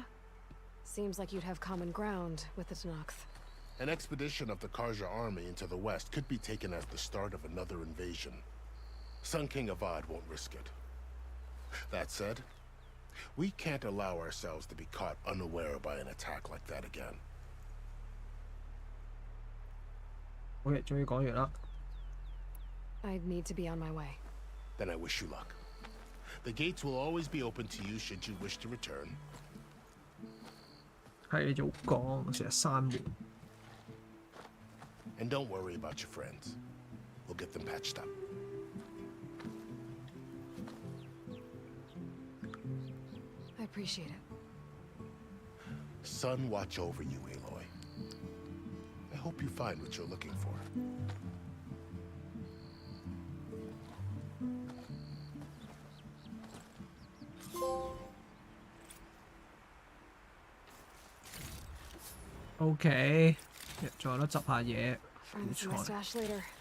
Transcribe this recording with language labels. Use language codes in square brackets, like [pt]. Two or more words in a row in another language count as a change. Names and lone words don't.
[en] Seems like you'd have common ground with the Tanakh. An expedition of the Karja army into the west could be taken as the start of another invasion. Sun King Avad won't risk it. That said, we can't allow ourselves to be caught unaware by an attack like that again. [yue] Okay, 終於講完啦。 [en] I'd need to be on my way. Then I wish you luck. The gates will always be open to you should you wish to return. [yue] 係你早講，成日閂門。 [en] And don't worry about your friends. We'll get them patched up. appreciate it. Sun watch over you, Aloy. I hope you find what you're looking for. [yue] OK， 仲有得執下嘢，好 [en] Find my [yue] 彩。 [en] stash later.